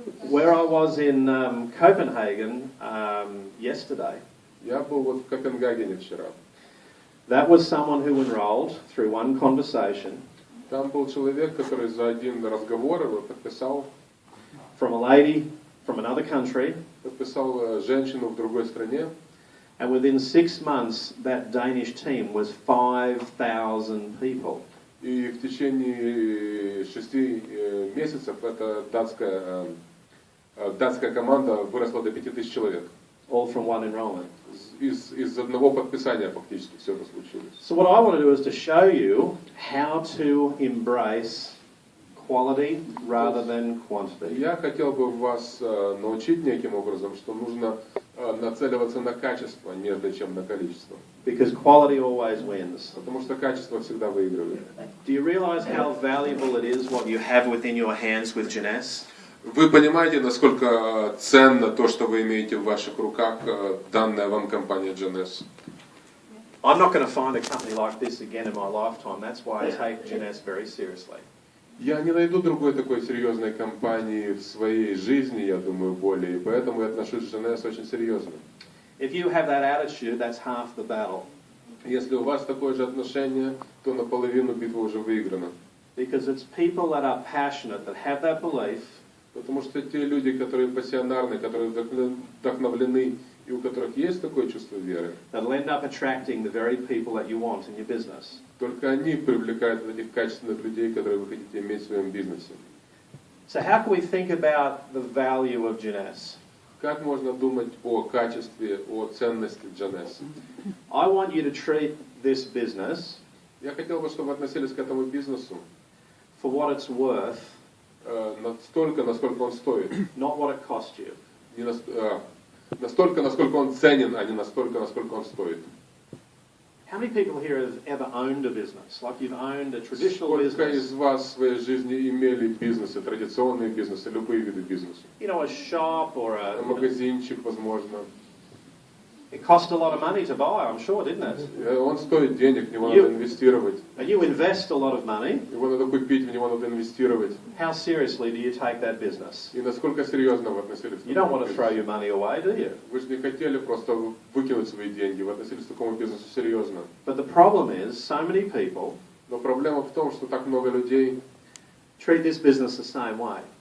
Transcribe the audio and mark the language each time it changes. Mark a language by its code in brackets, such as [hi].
[en] Where I was in Copenhagen yesterday, [ru] Я был вот в Копенгагене вчера. [en] that was someone who enrolled through one conversation [ru] Там был человек, который за один разговор его [en] from a lady from another country, [ru] подписал женщину в другой стране. [en] and within 6 months that Danish team was 5,000 people. [ru] И в течение 6 месяцев эта датская команда выросла до 5000 человек. [en] All from one enrollment. [ru] Из одного подписания фактически все это случилось. [en] So what I want to do is to show you how to embrace quality rather than quantity. [ru] Я хотел бы вас научить неким образом, что нужно нацеливаться на качество, нежели чем на количество. [en] Because quality always wins. [ru] Потому что качество всегда выигрывает. [en] Do you realize how valuable it is what you have within your hands with Jeunesse? [ru] Вы понимаете, насколько ценно то, что вы имеете в ваших руках, данная вам компания Jeunesse? [en] I'm not going to find a company like this again in my lifetime. That's why I take Jeunesse very seriously. [ru] Я не найду другой такой серьезной компании в своей жизни, я думаю, более, и поэтому я отношусь к Jeunesse очень серьезно. [en] If you have that attitude, that's half the battle. [ru] Если у вас такое же отношение, то наполовину битва уже выиграна. [en] Because it's people that are passionate, that have that belief, [ru] Потому что те люди, которые пассионарны, которые вдохновлены, и у которых есть такое чувство веры, [en] that'll end up attracting the very people that you want in your business. [ru] только они привлекают этих качественных людей, которые вы хотите иметь в своем бизнесе. [en] So how can we think about the value of Jeunesse? [ru] Как можно думать о качестве, о ценности Jeunesse? [en] I want you to treat this business [ru] Я хотел бы, чтобы вы относились к этому бизнесу [en] for what it's worth, [ru] настолько, насколько он стоит. [en] not what it cost you. [ru] Не настолько, насколько он ценен, а не настолько, насколько он стоит. [en] How many people here have ever owned a business? Like you've owned a traditional [ru] Сколько из [en] business? [ru] вас в своей жизни имели бизнесы, традиционные бизнесы, любые виды бизнеса? [en] You know, a shop or a... [ru] Магазинчик, возможно. [en] It cost a lot of money to buy, I'm sure, didn't it? [ru] Он стоит денег, в него надо инвестировать. [en] And you invest a lot of money. [ru] Его надо купить, в него надо инвестировать. [en] How seriously do you take that business? [ru] И насколько серьезно вы относились к [en] You don't want to [ru] бизнесу? [en] throw your money away, do you? [ru] Вы же не хотели просто выкинуть свои деньги, вы относились к такому бизнесу серьезно. [en] But the problem is, so many people [ru] Но проблема в том, что так много людей [en] treat this business the same way.